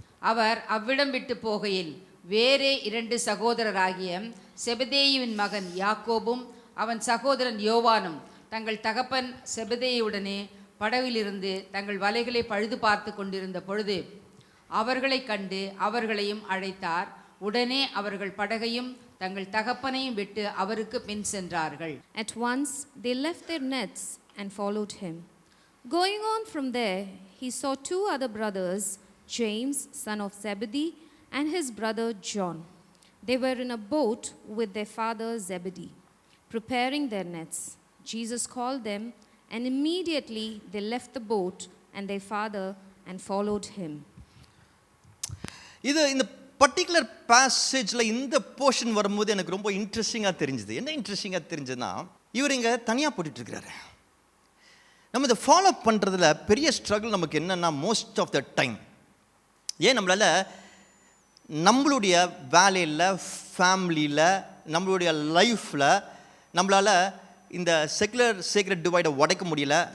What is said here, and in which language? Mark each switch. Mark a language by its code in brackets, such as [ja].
[ta] அவர் அவ்விடம் விட்டு போகையில் வேறே 2 சகோதரராகிய செபதேயுவின் மகன் யாக்கோபும் அவன் சகோதரன் யோவானும் தங்கள் தகப்பன் செபதேயுடனே படவிலிருந்து தங்கள் வலைகளை பழுது பார்த்து கொண்டிருந்த பொழுது அவர்களை கண்டு அவர்களையும் அழைத்தார். உடனே அவர்கள் படகையும் தங்கள் தகப்பனையும் விட்டு அவருக்கு பின் சென்றார்கள். [en] At once they left their nets and followed him. Going on from there, he saw 2 other brothers, James, son of Zebedee, and his brother John. They were in a boat with their father Zebedee, preparing their nets. Jesus called them, and immediately they left the boat and their father and followed him. [ta] இந்த particular பேசேஜில் இந்த portion வரும்போது எனக்கு ரொம்ப இன்ட்ரெஸ்டிங்காக தெரிஞ்சுது. என்ன இன்ட்ரெஸ்டிங்காக தெரிஞ்சதுன்னா, இவர் இங்கே தனியாக போட்டுட்ருக்கிறாரு. நம்ம இதை ஃபாலோ பண்ணுறதுல பெரிய ஸ்ட்ரகிள் நமக்கு என்னென்னா, [en] most of the time [ta] ஏன் நம்மளால் நம்மளுடைய வேலையில், ஃபேமிலியில், நம்மளுடைய லைஃப்பில் நம்மளால் இந்த சேக்ரெட் டிவைடை உடைக்க முடியல.